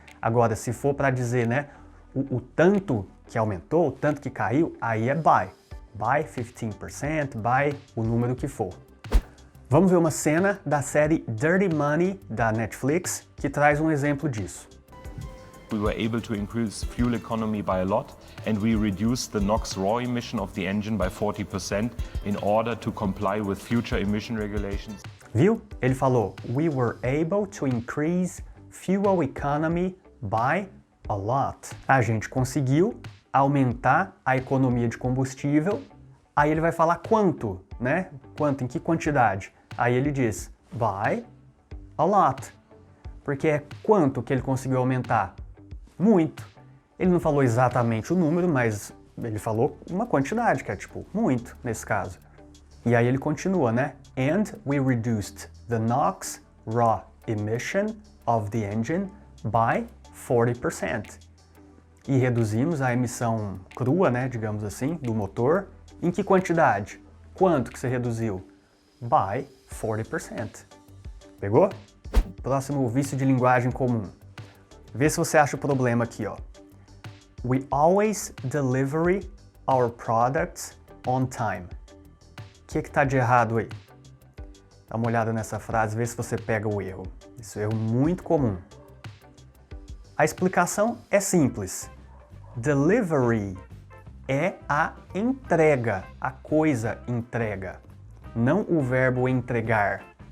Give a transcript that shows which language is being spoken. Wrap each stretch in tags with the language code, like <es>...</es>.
<pt>Agora, se for para dizer, né, o tanto que aumentou, o tanto que caiu, aí é by. By 15%, by o número que for. Vamos ver uma cena da série Dirty Money da Netflix que traz um exemplo disso.</pt> <en>We were able to increase fuel economy by a lot and we reduced the NOx raw emission of the engine by 40% in order to comply with future emission regulations.</en> <pt>Viu? Ele falou,</pt> <en>we were able to increase fuel economy by a lot.</en> <pt>A gente conseguiu aumentar a economia de combustível. Aí ele vai falar quanto, né? Quanto, em que quantidade? Aí ele diz</pt> <en>by a lot.</en> <pt>Porque é quanto que ele conseguiu aumentar? Muito. Ele não falou exatamente o número, mas ele falou uma quantidade, que é tipo muito nesse caso. E aí ele continua, né?</pt> <en>And we reduced the NOx raw emission of the engine by 40%.</en> <pt>E reduzimos a emissão crua, né, digamos assim, do motor. Em que quantidade? Quanto que você reduziu? By 40%. Pegou? Próximo vício de linguagem comum. Vê se você acha o problema aqui, ó.</pt> <en>We always deliver our products on time.</en> <pt>O que tá de errado aí? Dá uma olhada nessa frase, vê se você pega o erro. Isso é um erro muito comum. A explicação é simples. Delivery é a entrega, a coisa entrega, não o verbo entregar.</pt>